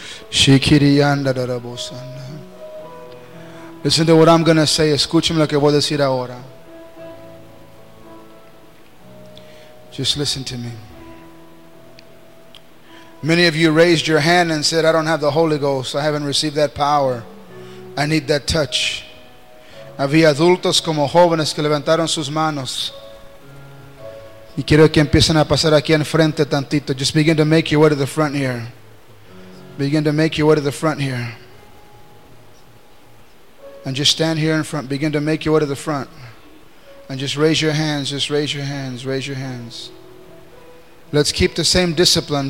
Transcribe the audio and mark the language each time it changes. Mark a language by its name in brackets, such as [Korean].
[English] Shikirianda darabosanda. Listen to what I'm going to say. [Spanish] Escúchame lo que voy a decir ahora. [English] Just listen to me. Many of you raised your hand and said, I don't have the Holy Ghost. I haven't received that power. I need that touch. [Spanish] Había adultos como jóvenes que levantaron sus manos. Y quiero que empiecen a pasar aquí enfrente tantito. [English] Just begin to make your way to the front here. Begin to make your way to the front here. And just stand here in front. Begin to make your way to the front. And just raise your hands. Just raise your hands. Raise your hands. Let's keep the same discipline.